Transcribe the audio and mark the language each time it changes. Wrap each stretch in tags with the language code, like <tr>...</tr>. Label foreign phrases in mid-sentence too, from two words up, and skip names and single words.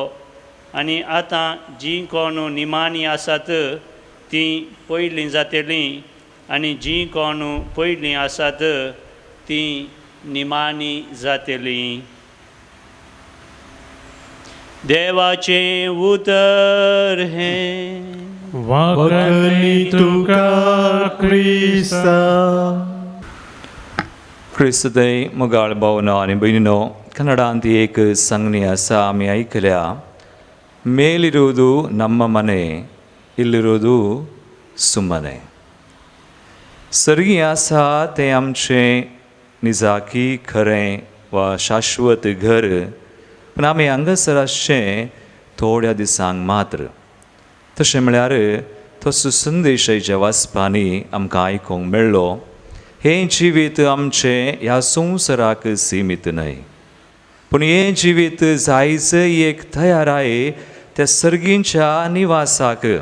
<kok>आनी आतां जीं कोण निमाणी आसात तीं पयलीं जातलीं आनी जीं कोण पयलीं आसात तीं निमाणी जातलीं. देवाचें उतर हें वखली तुका क्रिस्ता. क्रिस्तदय मुगाळ भावना आनी भयणीनो, ಕನ್ನಡಾಂತ ಏಕ ಸಂಜ್ಞೆ ಅಸ ಆಮಿ ಐಕಲ್ಯ.</kok> <kn>ಮೇಲಿರುವುದು ನಮ್ಮ ಮನೆ, ಇಲ್ಲಿರೋದು ಸುಮ್ಮನೆ.</kn> <kok>सर्गी आसा तें आमचें निजाकी खरें वा शाश्वत घर, पूण आमी हांगासर आसचें थोड्या दिसांक मात्र. तशें म्हळ्यार तसो संदेशाच्या वाचपांनी आमकां आयकूंक मेळ्ळो, हें जिवीत आमचें ह्या संवसाराक सीमीत न्हय, पूण हें जिवीत जायचें एक तयाराय त्या सर्गींच्या निवासाक.</kok>